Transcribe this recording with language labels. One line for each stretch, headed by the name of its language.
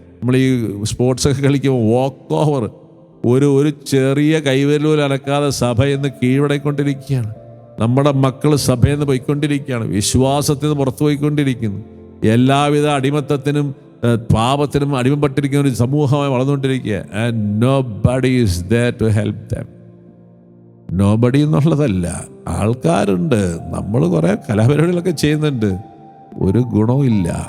Malayalam: നമ്മൾ ഈ സ്പോർട്സൊക്കെ കളിക്കുമ്പോൾ വാക്ക് ഓവർ, ഒരു ചെറിയ കൈവരൂല അനക്കാതെ സഭയെന്ന് കീഴടക്കൊണ്ടിരിക്കുകയാണ്. നമ്മുടെ മക്കൾ സഭയെന്ന് പോയിക്കൊണ്ടിരിക്കുകയാണ്. വിശ്വാസത്തിൽ നിന്ന് പുറത്തു പോയിക്കൊണ്ടിരിക്കുന്നു. എല്ലാവിധ അടിമത്തത്തിനും പാപത്തിനും അടിമപ്പെട്ടിരിക്കുന്ന ഒരു സമൂഹമായി വളർന്നുകൊണ്ടിരിക്കുക.
English: And nobody is there to help them.
Malayalam: nobody എന്നുള്ളതല്ല, ആൾക്കാരുണ്ട്. നമ്മൾ കുറേ കലാപരിപാടികളൊക്കെ ചെയ്യുന്നുണ്ട്, ഒരു ഗുണവുമില്ല.